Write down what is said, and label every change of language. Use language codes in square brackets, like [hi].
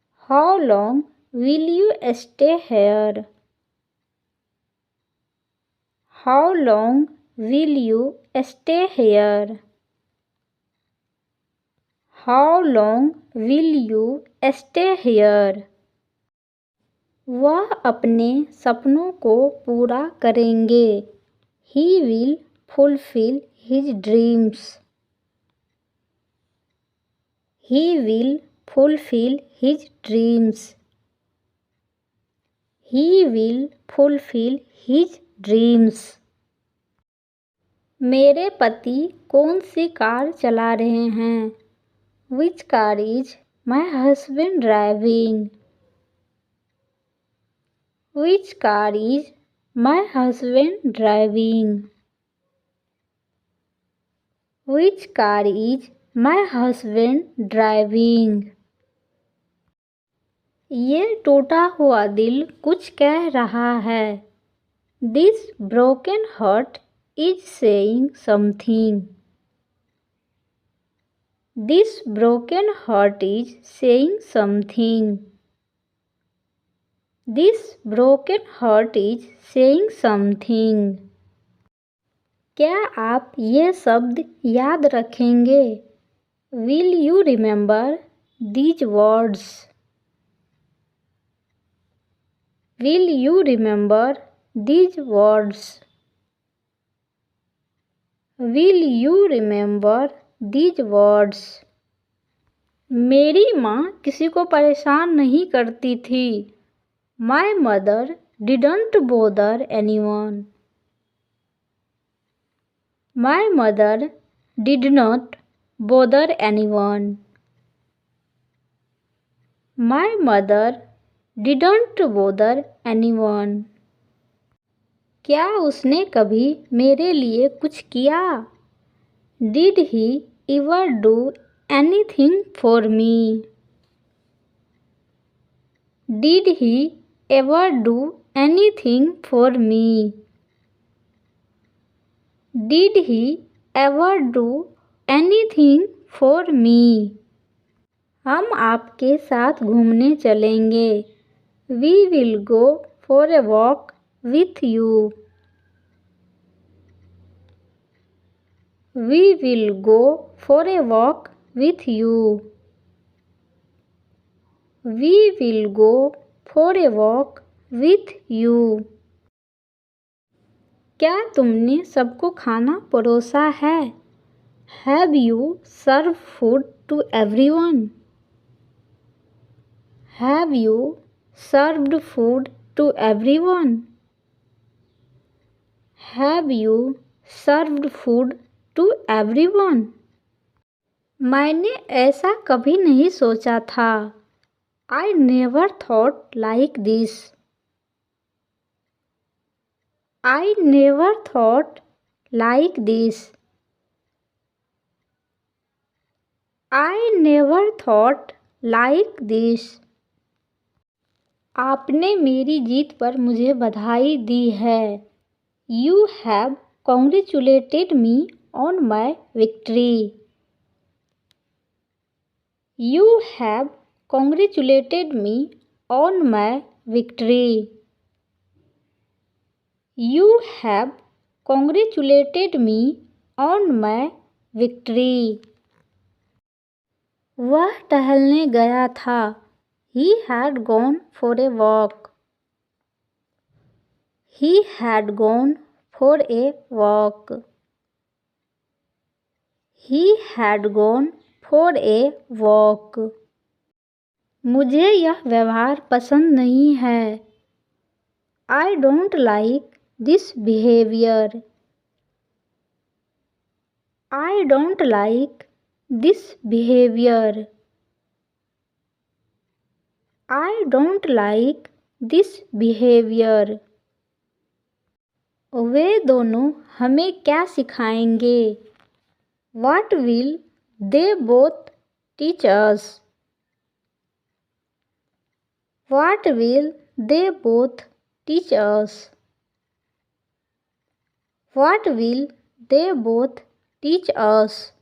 [en] How long will you stay here? How long will you stay here? How long will you stay here? [hi] वह अपने सपनों को पूरा करेंगे. [en] He will fulfill his dreams. He will fulfill his dreams. He will fulfill his dreams. [hi] मेरे पति कौन सी car चला रहे हैं? [en] Which car is my husband driving? Which car is my husband driving? Which car is my husband driving? [hi] ये टूटा हुआ दिल कुछ कह रहा है. [en] This broken heart is saying something. This broken heart is saying something. This broken heart is saying something. [hi] क्या आप ये शब्द याद रखेंगे? [en] Will you remember these words? Will you remember these words? Will you remember these words? [hi] मेरी माँ किसी को परेशान नहीं करती थी. [en] My mother didn't bother anyone. My mother did not bother anyone. My mother didn't bother anyone. [hi] क्या उसने कभी मेरे लिए कुछ किया? [en] Did he ever do anything for me? Did he ever do anything for me? Did he ever do anything for me? [hi] हम आपके साथ घूमने चलेंगे. [en] We will go for a walk with you. We will go for a walk with you. We will go for a walk with you. [hi] क्या तुमने सबको खाना परोसा है? [en] Have you served food to everyone? Have you served food to everyone? Have you served food to everyone? [hi] मैंने ऐसा कभी नहीं सोचा था. [en] I never thought like this. I never thought like this. I never thought like this. [hi] आपने मेरी जीत पर मुझे बधाई दी है. [en] You have congratulated me on my victory. You have congratulated me on my victory. You have congratulated me on my victory. [hi] वह टहलने गया था. [en] He had gone for a walk. He had gone for a walk. He had gone for a walk. [hi] मुझे यह व्यवहार पसंद नहीं है. [en] I don't like this behavior. I don't like this behavior. I don't like this behavior. [hi] वे दोनों हमें क्या सिखाएंगे? [en] What will they both teach us? What will they both teach us? What will they both teach us?